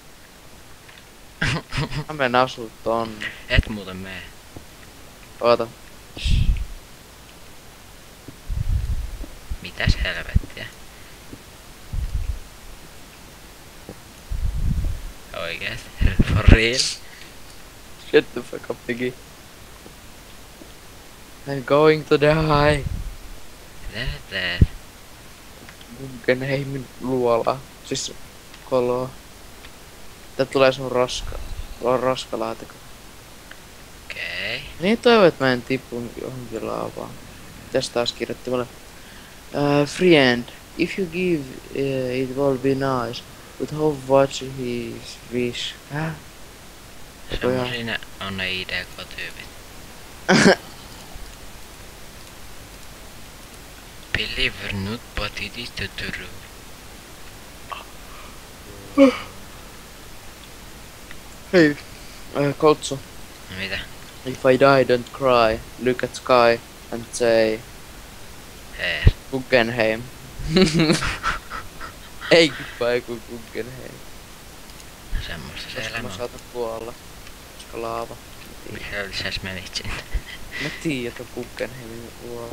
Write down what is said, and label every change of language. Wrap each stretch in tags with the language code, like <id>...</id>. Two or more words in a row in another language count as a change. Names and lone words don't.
<fi>Mä menen asuu tonne. Et muuten mee. Oota. Mitäs helvettiä? Oikeesti?</fi> <en>For real? Shut the fuck up, Piggy. I'm going to die.</en> <fi>Mitä sä teet? Guggenheimin luola. Siis koloa. Tää tulee sun roskalaatikko. Okei. Niin toivon, että mä en tipu johonkin laavaan. Mitäs taas kirjoitti mulle?</fi> <en>Friend, if you give it will be nice. But how much his wish?</en> <fi>Semmosia ne on ne IDK-tyypit.</fi> <en>Believe not, but it is the truth.</en> <fi>Hei. Koltsu. No mitä?</fi> <en>If I die, don't cry. Look at sky and say</en> <fi>Hei. Guggenheim. Ei goodbye kuin Guggenheim. Semmoista se Koska elämä mä on. saatan kuolla. Koska laava. Mikä lisäs menit sinne? Mä tiedän, että Guggenheimin luola.</fi>